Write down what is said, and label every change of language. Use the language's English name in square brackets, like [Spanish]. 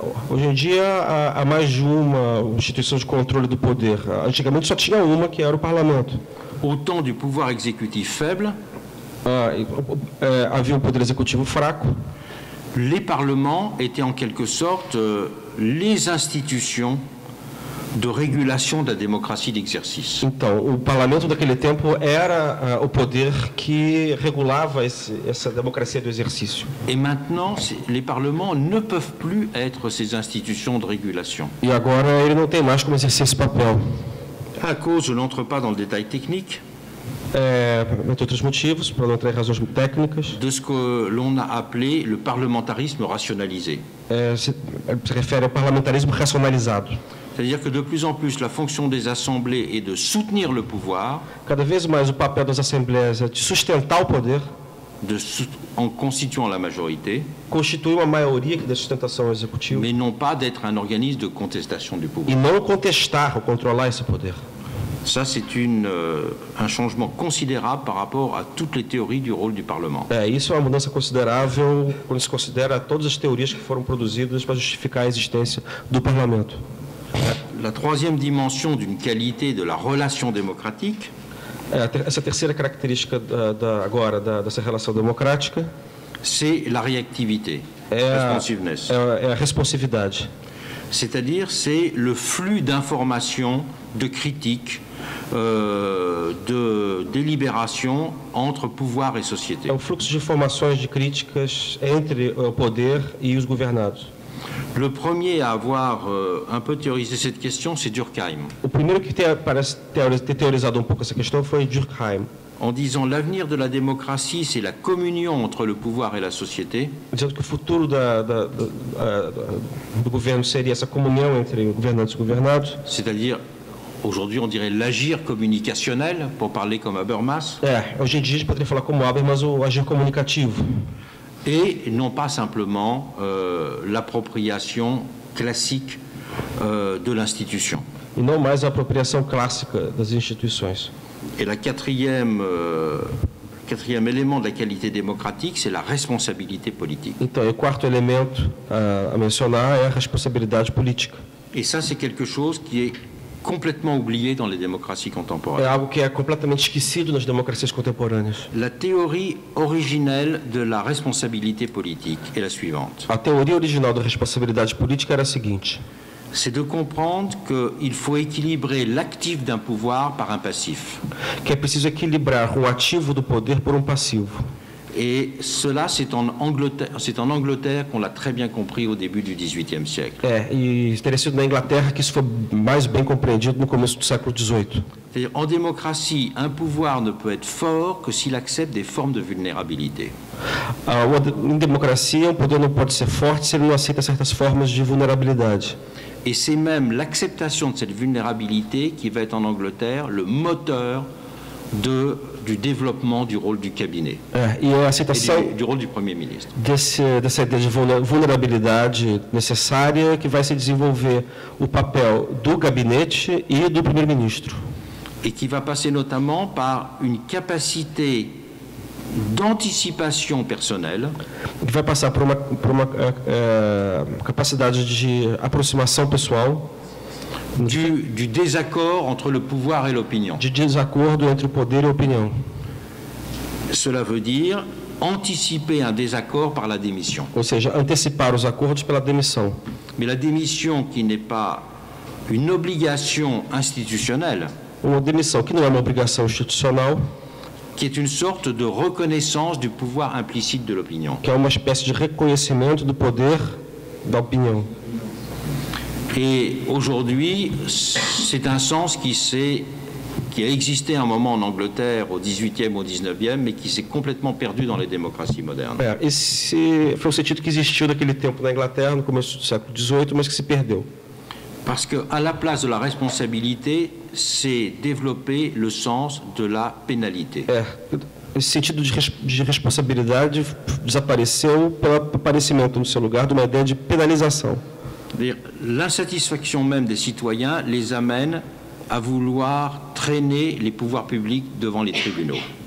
[Portuguese] hoje em dia há mais de uma instituição de controle do poder. Antigamente só tinha uma, que era o parlamento. [French] Au temps du pouvoir exécutif faible, [Portuguese] Havia um poder executivo fraco. [French] les parlements étaient en quelque sorte les institutions de régulation de la démocratie d'exercice. [Portuguese] Então, o parlamento daquele tempo era o poder que regulava essa democracia do exercício. [French] Et maintenant, les parlements ne peuvent plus être ces institutions de régulation. [Portuguese] E agora ele não tem mais como exercer esse papel. [French] À cause, je n'entre pas dans le détail technique, [Portuguese] Entre outros motivos, para não entrar em razões técnicas, [French] de ce que l'on a appelé le parlementarisme rationalisé. [Portuguese] se refere ao parlamentarismo racionalizado. [French] C'est-à-dire que de plus en plus, la fonction des assemblées est de soutenir le pouvoir, [Portuguese] Cada vez mais o papel das assembleias é de sustentar o poder, [French] en constituant la majorité, [Portuguese] constituir uma maioria que dê sustentação ao executivo, [French] mais non pas d'être un organisme de contestation du pouvoir. [Portuguese] e não contestar ou controlar esse poder. [French] Ça, c'est un changement considérable par rapport à toutes les théories du rôle du Parlement. [Portuguese] Isso é uma mudança considerável quando se considera todas as teorias que foram produzidas para justificar a existência do parlamento. [French] La troisième dimension d'une qualité de la relation démocratique, [Portuguese] Essa terceira característica dessa relação democrática [French] c'est la réactivité, responsiveness. [Portuguese] é a responsividade. [French] C'est-à-dire, c'est le flux d'informations, de critiques, de délibérations entre pouvoir et société. [Portuguese] É o fluxo de informações, de críticas entre o poder e os governados. [French] Le premier à avoir un peu théorisé cette question, c'est Durkheim, [Portuguese] O primeiro que parece ter teorizado um pouco essa questão foi Durkheim, [French] en disant l'avenir de la démocratie, c'est la communion entre le pouvoir et la société. [Portuguese] dizendo que o futuro do governo seria essa comunhão entre governantes e governados. [French] C'est-à-dire, aujourd'hui, on dirait l'agir communicationnel, pour parler comme Habermas, [Portuguese] Hoje em dia a gente poderia falar como Habermas, o agir comunicativo. [French] et non pas simplement l'appropriation classique de l'institution. [Portuguese] E não mais a apropriação clássica das instituições. [French] Et le quatrième élément de la qualité démocratique, c'est la responsabilité politique. [Portuguese] Então, e o quarto elemento a mencionar é a responsabilidade política. [French] Et ça, c'est quelque chose qui est complètement oublié dans les démocraties [Portuguese] É [French] contemporaines. [Portuguese] algo que é completamente esquecido nas democracias contemporâneas. [French] La théorie originelle de la responsabilité politique est la suivante. [Portuguese] A teoria original da responsabilidade política era a seguinte: [French] c'est de comprendre qu'il faut équilibrer l'actif d'un pouvoir par un passif. [Portuguese] Que é preciso equilibrar o ativo do poder por um passivo. [French] Et cela, c'est en Angleterre qu'on l'a très bien compris au début du XVIIIe siècle. [Portuguese] E teria sido na Inglaterra que isso foi mais bem compreendido no começo do século XVIII. [French] C'est-à-dire, en démocratie, un pouvoir ne peut être fort que s'il accepte des formes de vulnérabilité. [Portuguese] Em democracia, um poder não pode ser forte se ele não aceita certas formas de vulnerabilidade. [French] Et c'est même l'acceptation de cette vulnérabilité qui va être en Angleterre le moteur du développement du rôle du cabinet [Portuguese] E a aceitação [French] du rôle du Premier ministre. [Portuguese] dessa ideia de vulnerabilidade necessária que vai se desenvolver o papel do gabinete e do primeiro-ministro. [French] Et qui va passer notamment par une capacité d'anticipation personnelle, [Portuguese] Que vai passar por uma capacidade de aproximação pessoal, [French] du désaccord entre le pouvoir et l'opinion. [Portuguese] de desacordo entre o poder e a opinião. [French] Cela veut dire anticiper un désaccord par la démission. [Portuguese] Ou seja, antecipar os acordos pela demissão. [French] Mais la démission qui n'est pas une obligation institutionnelle, [Portuguese] Uma demissão que não é uma obrigação institucional, [French] qui est une sorte de reconnaissance du pouvoir implicite de l'opinion. [Portuguese] que é uma espécie de reconhecimento do poder da opinião. [French] Et aujourd'hui, c'est un sens qui a existé un moment en Angleterre au XVIIIe, au XIXe, mais qui s'est complètement perdu dans les démocraties modernes. [Portuguese] Esse foi o sentido que existiu naquele tempo na Inglaterra, no começo do século XVIII, mas que se perdeu. [French] Parce qu'à la place de la responsabilité, c'est développer le sens de la pénalité. [Portuguese] Esse sentido de responsabilidade desapareceu pelo aparecimento no seu lugar de uma ideia de penalização. [French] C'est-à-dire, l'insatisfaction même des citoyens les amène à vouloir traîner les pouvoirs publics devant les tribunaux.